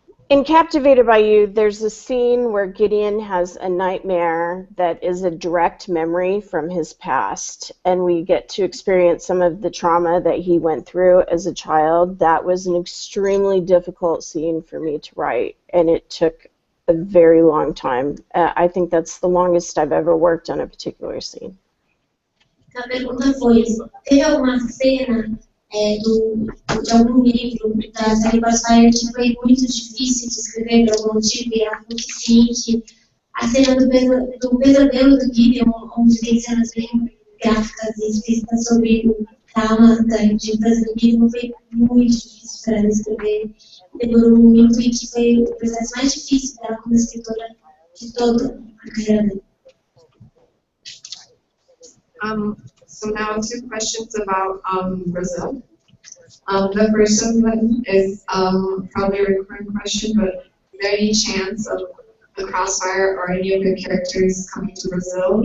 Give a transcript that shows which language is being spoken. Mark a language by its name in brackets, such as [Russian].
[English] In Captivated by You, there's a scene where Gideon has a nightmare that is a direct memory from his past, and we get to experience some of the trauma that he went through as a child. That was an extremely difficult scene for me to write, and it took a very long time. I think that's the longest I've ever worked on a particular scene. [Portuguese] A pergunta foi, teve alguma cena de algum livro da série Crossfire que foi muito difícil de escrever por algum motivo? E ela falou que sim, que a cena do pesadelo do Gideon, onde tem cenas bem gráficas e explícitas sobre o trauma da infância do Gideon, foi muito difícil para ela escrever, demorou muito e que foi o processo mais difícil dela como escritora de toda a carreira dela. [English] So now 2 questions about Brazil. The first one is probably a recurring question, but is there any chance of the Crossfire or any of your characters coming to Brazil?